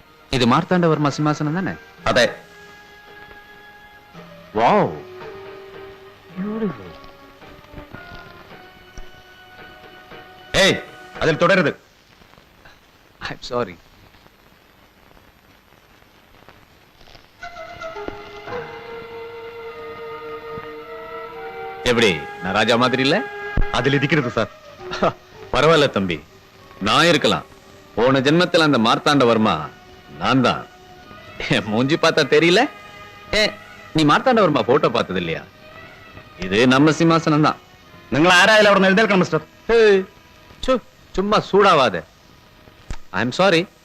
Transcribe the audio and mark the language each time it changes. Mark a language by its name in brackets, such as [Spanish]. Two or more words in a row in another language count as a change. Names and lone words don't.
[Malayalam] ഇത് മാർത്താണ്ഡവർമ്മ സിംഹാസനം തന്നെ? അതെ. വാവ്, ഏയ്, അതിൽ തുടരുത്. [English] I am sorry. [Tamil] எப்படி நான் ராஜா மாதிரி இல்ல? அதில் இருக்கிறது சார். பரவாயில்ல தம்பி, நான் இருக்கலாம். போன ஜென்மத்தில் அந்த மார்த்தாண்டவர்மா நான் தான். என் மூஞ்சி பார்த்தா தெரியல? நீ மார்த்தாண்டவர்மா போட்டோ பார்த்தது இல்லையா? இது நம்ம சிம்மாசனம் தான். [Malayalam] നിങ്ങൾ ആരായാലും അവിടെ എഴുന്നേൽക്കണം മിസ്റ്റർ. [Tamil] சும்மா சூடாவாத. [English] I am sorry.